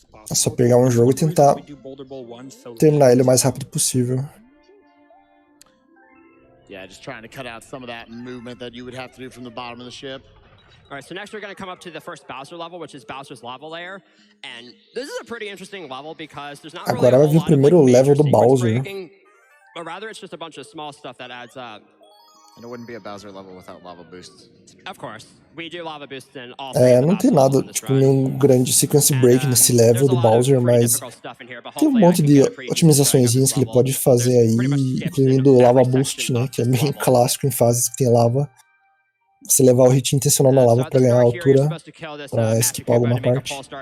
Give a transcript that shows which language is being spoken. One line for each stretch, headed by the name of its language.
Portuguese: É só pegar um jogo e tentar terminar ele o mais rápido possível.
English: Yeah, just trying to cut out some of that movement that you would have to do from the bottom of the ship. All right, so next we're going to come up to the first Bowser level, which is Bowser's lava layer, and this is a pretty interesting level because there's not really
Portuguese: Agora vai vir o primeiro level do Bowser.
English: But rather it's just a bunch of small stuff that adds up. And it wouldn't be a Bowser level without lava boosts. Of course, we do lava boosts in all.
Portuguese: Não tem nada, tipo, nenhum grande sequence break nesse level do Bowser, mas tem um monte de otimizaçõezinhas que ele pode fazer aí, incluindo o lava boost, né, que é bem clássico em fases que tem lava. Você levar o hit intencional na lava para ganhar altura, para esquipar alguma parte.